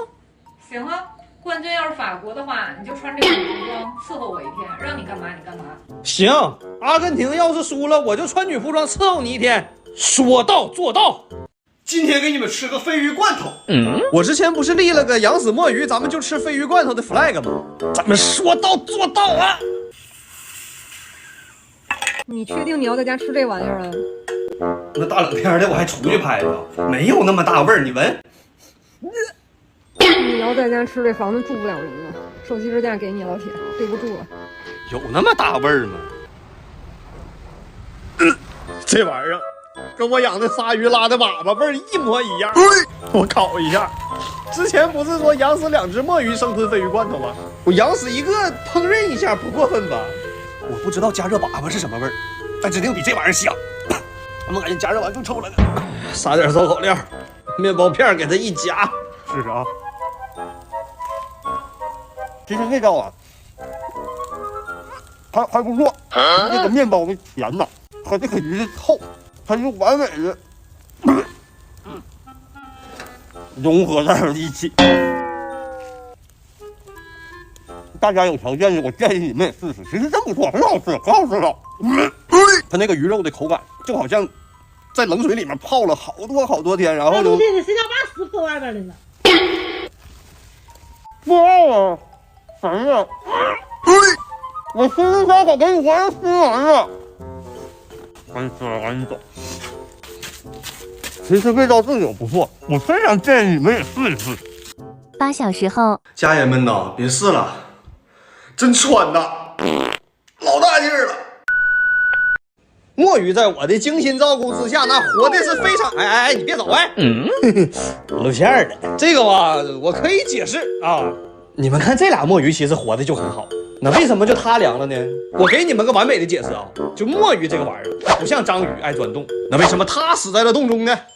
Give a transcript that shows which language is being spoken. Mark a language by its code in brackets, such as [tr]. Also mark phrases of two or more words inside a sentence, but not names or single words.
[zh] 行啊，冠軍要是法國的話，你就穿這個女服裝伺候我一天，讓你幹嘛你幹嘛。行，阿根廷要是輸了，我就穿女服裝伺候你一天，說到做到。今天給你們吃個鯡魚罐頭。我之前不是立了個養死墨魚，咱們就吃鯡魚罐頭的 flag 嗎？咱們說到做到啊！你確定你要在家吃這玩意兒啊？那大冷天的我還出去拍呢，沒有那麼大味兒，你聞。你要在家吃這房子住不了人了，手機支架給你，老鐵，對不住了。有那麼大味兒嗎？這玩意兒跟我養的鯊魚拉的粑粑味兒一模一樣。我烤一下，之前不是說養死2隻墨魚生吞鯡魚罐頭嗎？我養死一個烹飪一下不過分吧？我不知道加熱粑粑是什麼味兒，但指定比這玩意兒香。我們感覺加熱完更臭了呢。撒點燒烤料，麵包片給它一夾，試試啊。其實味道啊，還不錯。這個麵包的甜吶，和這個魚的臭，它就完美的融合在了一起。大家有條件的，我建議你們也試試，其實真不錯，很好吃，可好吃了。它那個魚肉的口感就好像在冷水裡面泡了好多天，然後就這個誰家把屎潑外邊來了？不要啊！哎呀，我心裡想好給你還吃完了，趕緊吃了，趕緊走。其實味道真有不錯，我非常建議你們也試一試。 8小時後，家人們吶，別試了，真湍吶，老大勁兒了。墨魚在我的精心照顧之下，那活的是非常……哎，你別走哎！露餡兒的這個吧，我可以解釋啊。你們看這倆墨魚其實活的就很好，那為什麼就它涼了呢？我給你們個完美的解釋啊，就墨魚這個玩意兒，它不像章魚愛鑽洞，那為什麼它死在了洞中呢？